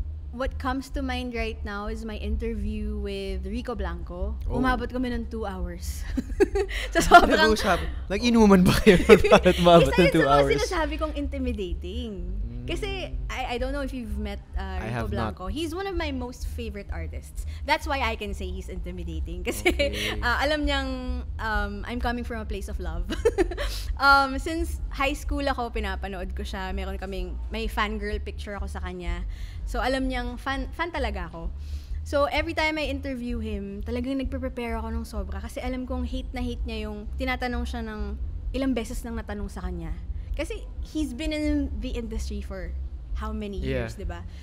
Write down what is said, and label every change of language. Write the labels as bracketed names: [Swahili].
[English] What comes to mind right now is my interview with Rico Blanco. [Filipino] Umabot kami ng 2 hours. So, sobrang... Nag-inuman ba kayo para umabot ng 2 hours? Isa yun sa mga sinasabi kong intimidating. [English] Kasi, I don't know if you've met Rico Blanco. He's one of my most favorite artists. That's why I can say he's intimidating. [Filipino] Kasi, alam niyang [English] I'm coming from a place of love. Since high school [Filipino] ako, pinapanood ko siya. May fangirl picture ako sa kanya. So, alam niyang fan talaga ako. So, [English] every time I interview him, [Filipino] talagang nagpe-prepare ako ng sobra. Kasi alam kong hate niya yung tinatanong siya ng ilang beses nang natanong sa kanya. [English] Kasi he's been in the industry for how many years, [Filipino] di ba?